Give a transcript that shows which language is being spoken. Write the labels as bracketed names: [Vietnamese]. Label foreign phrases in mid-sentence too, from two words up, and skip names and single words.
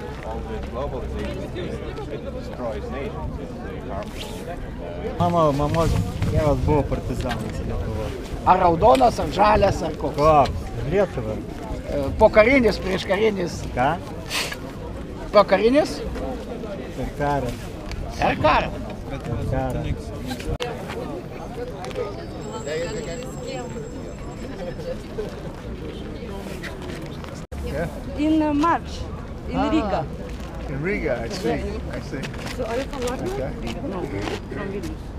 [Lithuanian] Mamos tėvas buvo partizanas Lietuvos. Ar raudonas, ar žalias, ar koks? Koks? Lietuva. Pokarinis, prieškarinis. Ką? Pokarinis? Per karą. Per karą. Per karą. [English] In March, in Riga. In Riga, I see. So are you from Latvia? Okay. No, from Vilnius.